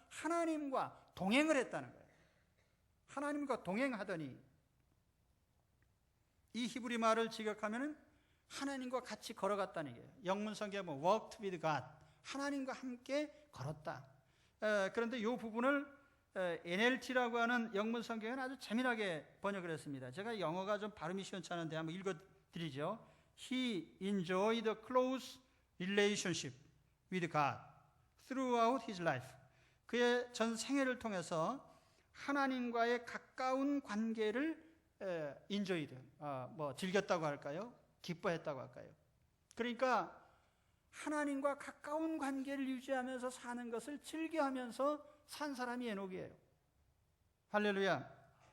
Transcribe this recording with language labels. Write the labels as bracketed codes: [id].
[ko] 하나님과 동행을 했다는 거예요. 하나님과 동행하더니, 이 히브리 말을 직역하면은 하나님과 같이 걸어갔다는 얘기예요. 영문 성경에 보면 [en] walked with God, [ko] 하나님과 함께 걸었다. 그런데 이 부분을 NLT라고 하는 영문 성경은 아주 재미나게 번역을 했습니다. 제가 영어가 좀 발음이 시원찮은데 한번 읽어드리죠. [en] He enjoyed a close relationship with God throughout his life. [ko] 그의 전 생애를 통해서 하나님과의 가까운 관계를 enjoyed, 즐겼다고 할까요? 기뻐했다고 할까요? 그러니까 하나님과 가까운 관계를 유지하면서 사는 것을 즐겨하면서 산 사람이 에녹이에요. 할렐루야.